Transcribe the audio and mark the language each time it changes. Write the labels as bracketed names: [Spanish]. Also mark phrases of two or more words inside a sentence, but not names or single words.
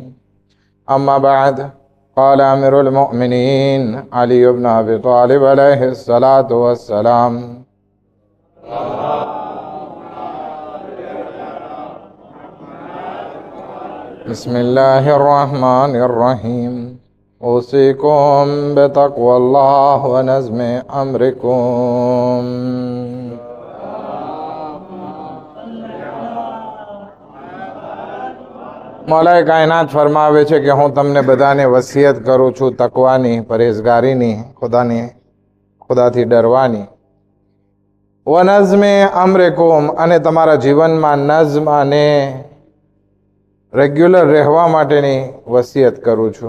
[Arabic] أما بعد، قال أمير المؤمنين علي بن أبي طالب عليه الصلاة والسلام: بسم الله الرحمن الرحيم. أوصيكم بتقوى الله ونظم أمركم. [Gujarati] મૌલાએ કાયનાત ફરમાવે છે કે હું તમને બધાને વસિયત કરું છું તકવાની, પરેઝગારીની, ખુદાથી ડરવાની. [Arabic] ونظم أمركم, [Gujarati] અને તમારા જીવનમાં નઝમ અને રેગ્યુલર રહેવા માટેની વસિયત કરું છું.